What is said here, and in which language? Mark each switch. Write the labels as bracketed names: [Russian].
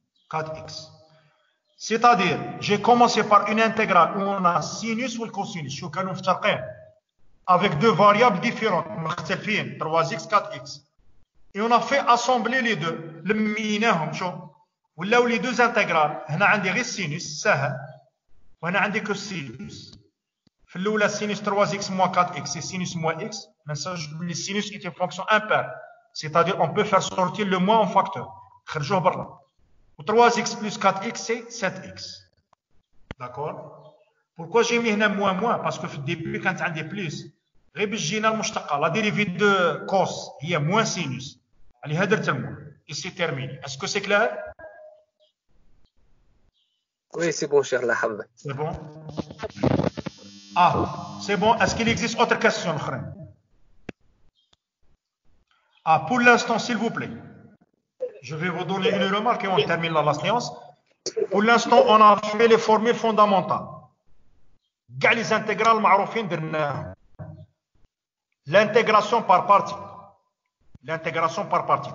[French] 4x. C'est-à-dire, j'ai commencé par une intégrale où on a sinus ou le cosinus. [Arabic] شو كانوا مفترقين. [French] avec deux variables différentes, 3x, 4x. Et on a fait assembler les deux. [Arabic] لميناهم شو ولاو [French] les deux intégrales. [Arabic] هنا عندي غير sinus سهل وهنا عندي que sinus. في الاولى [French] sinus 3x moins 4x c'est sinus moins x. Mais ça, le sinus est une fonction impaire. C'est-à-dire on peut faire sortir le moins en facteur. [Arabic] خرجوه برا. [French] 3x plus 4x c'est 7x. D'accord? Pourquoi j'ai mis [Arabic] هنا [French] moins? Parce que [Arabic] في الديبي كانت عندي [French] plus. [Arabic] غير باش جينا المشتقة. [French] La dérivée de cos [Arabic] هي [French] moins sinus. [Arabic] عليها درت الموان. [French] Et c'est terminé. Est-ce que c'est clair? Oui, c'est bon, cher Lahab. C'est bon? Ah, c'est bon. Est-ce qu'il existe autre question? Ah, pour l'instant, s'il vous plaît. Je vais vous donner une remarque et on termine la séance. Pour l'instant, on a fait les formules fondamentales. [Arabic] كاع [French] les intégrales [Arabic] معروفين درناهم. [French] L'intégration par partie. L'intégration par partie.